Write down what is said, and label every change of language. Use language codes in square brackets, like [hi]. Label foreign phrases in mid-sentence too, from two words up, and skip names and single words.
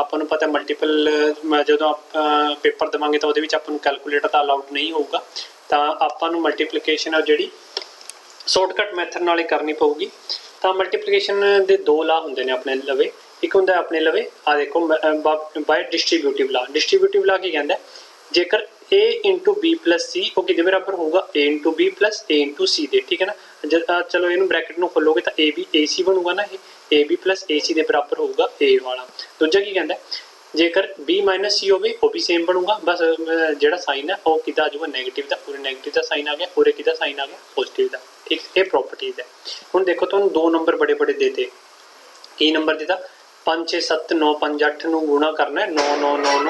[pa] ਆਪਾਂ ਨੂੰ ਪਤਾ ਮਲਟੀਪਲ ਜਦੋਂ ਆਪਾਂ ਪੇਪਰ ਦੇਵਾਂਗੇ ਤਾਂ ਉਹਦੇ ਵਿੱਚ ਆਪਾਂ ਨੂੰ ਕੈਲਕੂਲੇਟਰ ਤਾਂ ਅਲਾਉਡ ਨਹੀਂ ਹੋਊਗਾ, ਤਾਂ ਆਪਾਂ ਨੂੰ ਮਲਟੀਪਲੀਕੇਸ਼ਨ ਆ ਜਿਹੜੀ [en] shortcut method [pa] ਨਾਲ ਹੀ ਕਰਨੀ ਪਊਗੀ। ਤਾਂ ਮਲਟੀਪਲੀਕੇਸ਼ਨ ਦੇ 2 ਲਾ ਹੁੰਦੇ ਨੇ ਆਪਣੇ ਲਵੇ। ਇੱਕ ਹੁੰਦਾ ਆਪਣੇ ਲਵੇ ਆ ਦੇਖੋ ਬਾਈ [en] distributive law. distributive law [pa] ਕੀ ਕਹਿੰਦਾ, ਜੇਕਰ [en] a into b plus c [pa] ਉਹ ਕਿਹਦੇ ਬਰਾਬਰ ਹੋਊਗਾ [en] a into b plus a into c [pa] ਦੇ। ਠੀਕ ਹੈ ਨਾ, ਚਲੋ ਇਹਨੂੰ ਬ੍ਰੈਕਟ ਨੂੰ ਖੋਲੋਗੇ ਤਾਂ a b ac ਬਣੂਗਾ ਨਾ, ਇਹ [en] a b plus ac [pa] ਦੇ ਬਰਾਬਰ ਹੋਊਗਾ a ਵਾਲਾ। ਦੂਜਾ ਕੀ ਕਹਿੰਦਾ, ਜੇਕਰ [en] b minus c [pa] ਹੋਵੇ ਉਹ ਵੀ ਸੇਮ ਬਣੂਗਾ, ਬਸ ਜਿਹੜਾ ਸਾਈਨ ਹੈ ਉਹ ਕਿਹਦਾ ਆ ਜਾਊਗਾ ਨੈਗੇਟਿਵ ਦਾ। ਪੂਰੇ ਨੈਗੇਟਿਵ ਦਾ ਸਾਈਨ ਆ ਗਿਆ, ਪੂਰੇ ਕਿਹਦਾ ਸਾਈਨ ਆ ਗਿਆ ਪੋਜ਼ਿਟਿਵ ਦਾ। ਠੀਕ, ਇਹ ਪ੍ਰੋਪਰਟੀਜ਼ ਹੈ। ਹੁਣ ਦੇਖੋ ਤੁਹਾਨੂੰ 2 ਨੰਬਰ ਬੜੇ ਦੇਤੇ। ਕੀ ਨੰਬਰ ਦਿੱਤਾ 5 6 7 9 5 8 ਨੂੰ ਗੁਣਾ ਕਰਨਾ ਹੈ 9 9 9 9।